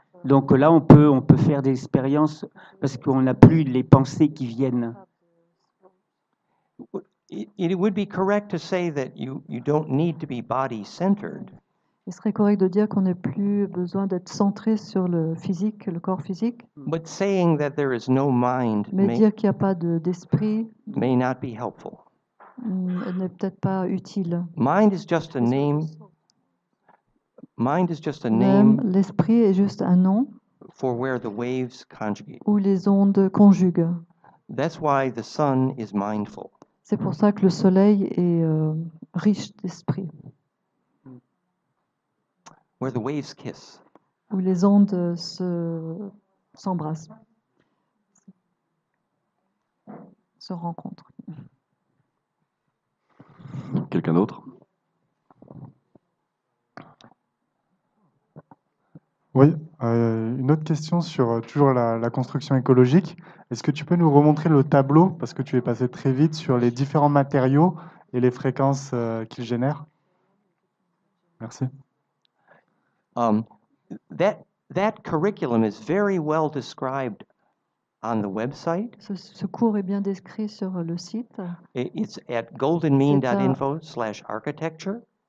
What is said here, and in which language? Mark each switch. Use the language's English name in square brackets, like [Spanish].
[French] Donc là, on peut faire des expériences parce qu'on n'a plus les pensées qui viennent. [English] It would be correct to say that you don't need to be body-centered. [French] Il serait correct de dire qu'on n'a plus besoin d'être centré sur le physique, le corps physique. [English] But saying that there is no mind [French] Mais dire qu'il n'y a pas d'esprit [English] may not be helpful. [French] N'est peut-être pas utile. [English] Mind is just a name. Mind is just a name. [French] L'esprit est juste un nom. [English] For where the waves conjugate. [French] Où les ondes conjuguent. [English] That's why the sun is mindful. [French] C'est pour ça que le soleil est riche d'esprit. [English] Where the waves kiss. [French] Où les ondes s'embrassent, se rencontrent. Quelqu'un d'autre? Oui, une autre question sur toujours la construction écologique. Est-ce que tu peux nous remontrer le tableau, parce que tu es passé très vite sur les différents matériaux et les fréquences qu'ils génèrent? Merci. [English] That curriculum is very well described on the website. [French] Ce cours est bien décrit sur le site. [English] It's at goldenmean.info/architecture.